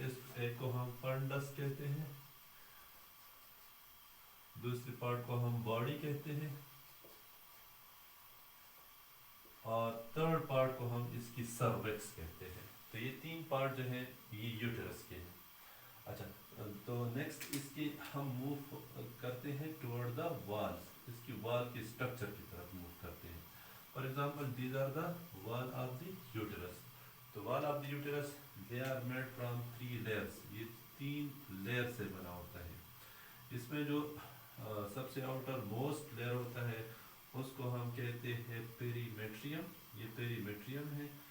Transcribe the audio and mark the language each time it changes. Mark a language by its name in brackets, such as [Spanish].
[Urdu] اس ایک کو ہم فنڈس کہتے ہیں, دوسری پارٹ کو ہم باڈی کہتے ہیں, اور تھرڈ پارٹ کو ہم اس کی سروکس کہتے ہیں. تو یہ 3 پارٹ جو ہیں یہ یوٹرس کے ہیں. اچھا, تو نیکسٹ اس کی ہم موو کرتے ہیں [English] toward the wall, [Urdu] اس کی وال کے اسٹرکچر کی طرف موو کرتے ہیں. [English] For example these are the wall of the uterus. تو wall of the uterus they are made from 3 layers, [Urdu] یہ 3 لیئر سے بنا ہوتا ہے. اس میں جو سب سے آؤٹر موسٹ لیئر ہوتا ہے اس کو ہم کہتے ہیں پیریمیٹریم, یہ پیریمیٹریم ہے.